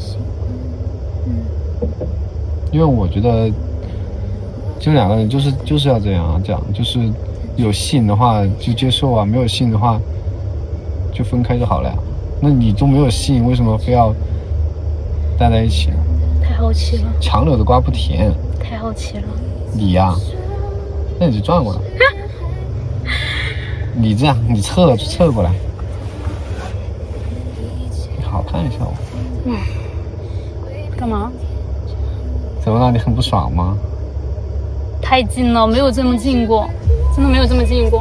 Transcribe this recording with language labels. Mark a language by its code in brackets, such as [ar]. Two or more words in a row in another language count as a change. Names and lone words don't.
[zh] 因為我覺得，就兩個人就是要這樣啊，這樣就是有吸引的話就接受啊，沒有吸引的話就分開就好了呀。那你都沒有吸引，為什麼非要待在一起呢？太好奇了。強扭的瓜不甜。太好奇了。你呀，那你就轉過來。你這樣，你側過來，你好看一下我。幹嘛？怎麼了？你很不爽嗎？太近了，沒有這麼近過，真的沒有這麼近過。